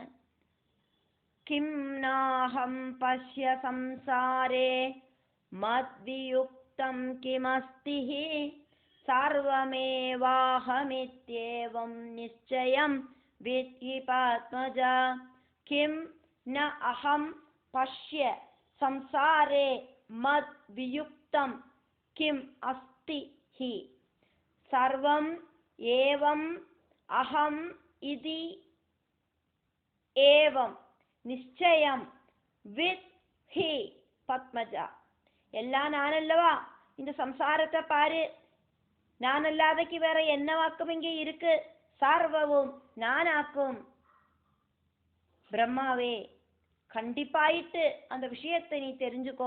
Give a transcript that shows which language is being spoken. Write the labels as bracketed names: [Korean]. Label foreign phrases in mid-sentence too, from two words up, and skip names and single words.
[Sanskrit] किं नाहं पश्य संसारे मद्वियुक्तं किमस्तिहि सर्वमेवाहमित्येवं निश्चयं विद्धि पद्मज. किं न अहं पश्य संसारे मद्वियुक्तं किं अस्ति हि सर्वम् एवम् अहम् इति एवं निश्चयं विद् हि पद्मज. [Tamil] எல்லாம் நான் அல்லவா, இந்த சம்சாரத்தை பாரு, நான் அல்லாதக்கு வேற என்ன வாக்கும் இங்கே இருக்கு, சர்வவும் நானாக்கும். பிரம்மாவே கண்டிப்பாயிட்டு அந்த விஷயத்தை நீ தெரிஞ்சுக்கோ.